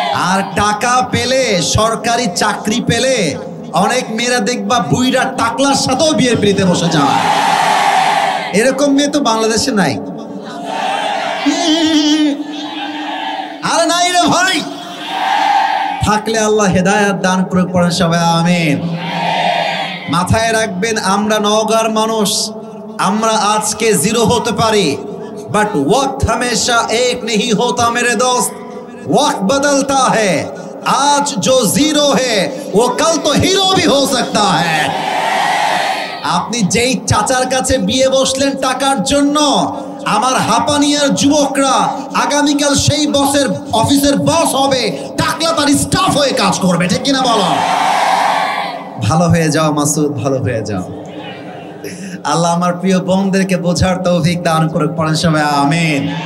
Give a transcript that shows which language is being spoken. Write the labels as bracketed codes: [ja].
[bn] আর টাকা পেলে, সরকারি চাকরি পেলে অনেক মেয়েরা দেখবা বুইরা টাকলার সাথেও বিয়ের পিড়িতে বসে যায়। এরকম মেয়ে তো বাংলাদেশে নাই। আর নাই রে ভাই, থাকলে আল্লাহ হেদায়েত দান করে, পড়েন সবাই আমিন। মাথায় রাখবেন, আমরা নওগাঁর মানুষ, আমরা আজকে জিরো হতে পারি, [hi] बट वक्त हमेशा एक नहीं होता मेरे दोस्त, वक्त बदलता है। आज जो जीरो है वो कल तो हीरो भी हो सकता है। [bn] আপনি যেই চাচার কাছে বিয়ে বসলেন টাকার জন্য, আমার হাপানিয়ার যুবকরা আগামীকাল সেই বসের অফিসের বস হবে, টাকলা তার স্টাফ হয়ে কাজ করবে, ঠিক কিনা বলো? ভালো হয়ে যাও মাসুদ, ভালো হয়ে যাও। আল্লাহ আমার প্রিয় বোনদেরকে বোঝার তৌফিক দান করে, পড়েন সবাই আমিন।